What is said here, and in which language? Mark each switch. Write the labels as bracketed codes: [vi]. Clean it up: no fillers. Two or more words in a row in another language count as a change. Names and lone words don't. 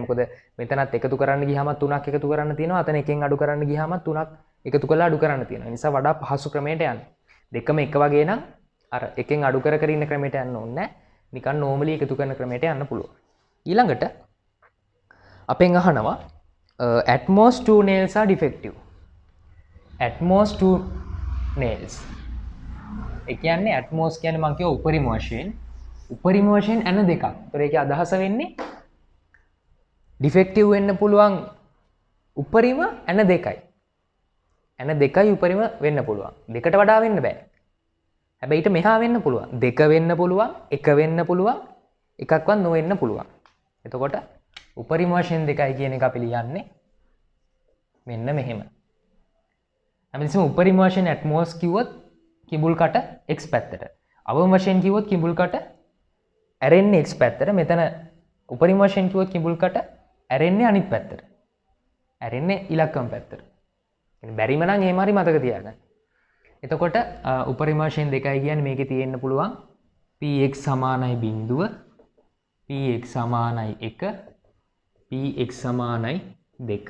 [si] මොකද මෙතනත් එකතු කරන්න ගියාම තුනක් එකතු කරන්න තියෙනවා. අතන එකෙන් අඩු කරන්න ගියාම තුනක් එකතු කරලා අඩු කරන්න තියෙනවා. ඒ නිසා වඩා පහසු ක්‍රමයට යන්න. දෙකම එක වගේ නම් අර එකෙන් අඩු කර කර ඉන්න ක්‍රමයට යන්න ඕනේ නැහැ. නිකන් normally එකතු කරන ක්‍රමයට යන්න පුළුවන්. ඊළඟට අපෙන් අහනවා [en] at most 2 nails are defective. at most 2 nails. [si] ඒ කියන්නේ [en] at most [si] කියන්නේ මම කියව උපරිම වශයෙන් ඇන දෙකක්. ඒතර ඒකේ අදහස වෙන්නේ ඩිෆෙක්ටිව් වෙන්න පුළුවන් උපරිම ඇන දෙකයි. ඇන දෙකයි උපරිම වෙන්න පුළුවන්. දෙකට වඩා වෙන්න බෑ. හැබැයි ඊට මෙහා වෙන්න පුළුවන්. දෙක වෙන්න පුළුවන්, එක වෙන්න පුළුවන්, එකක්වත් නොවෙන්න පුළුවන්. එතකොට උපරිම වශයෙන් දෙකයි කියන එක අපි ලියන්නේ මෙන්න මෙහෙම. හැමතිස්සෙම උපරිම වශයෙන් [en] at most [si] කිව්වොත් කිඹුල් කට x පැත්තට. අවම වශයෙන් කිව්වොත් කිඹුල් කට ඇරෙන්නේ x පැත්තට. මෙතන උපරිම වශයෙන් කිව්වොත් කිඹුල් කට ඇරෙන්නේ අනිත් පැත්තට. ඇරෙන්නේ ඉලක්කම පැත්තට. බැරිම නම් එහෙම හරි මතක තියාගන්න. එතකොට උපරිම වශයෙන් දෙකයි කියන්නේ මේකේ තියෙන්න පුළුවන් px සමානයි 0, px සමානයි 1, px සමානයි 2.